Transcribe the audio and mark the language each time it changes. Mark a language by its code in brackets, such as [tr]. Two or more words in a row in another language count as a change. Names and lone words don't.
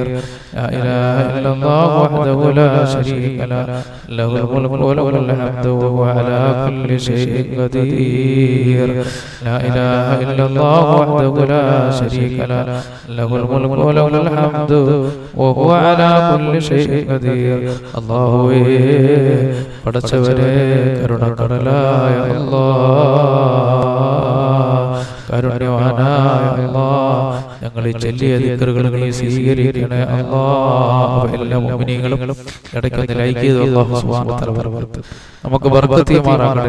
[ar] لا إله إلا الله وحده لا شريك له له الملك وله الحمد وهو على كل شيء قدير. لا إله إلا الله وحده لا شريك له له الملك وله الحمد وهو على كل شيء قدير. [ml] അല്ലാഹുവേ പടച്ചവനെ കരുണക്കടലായ അല്ലാഹ്, കരുണ്യവാനായ അല്ലാഹ്, ഞങ്ങൾ ഈ ചൊല്ലിയ ദിക്റുകൾ നീ സ്വീകരിക്കണേ അല്ലാഹ്. എല്ലാ മുഅ്മിനീങ്ങളും ഇടയ്ക്കൊന്ന് ലൈക്ക് ചെയ്തു [ar] الله سبحانه وتعالى [ml] ബർക്കത്ത് നമുക്ക് ബർക്കത്ത് ചെയ്യുമാറാകട്ടെ.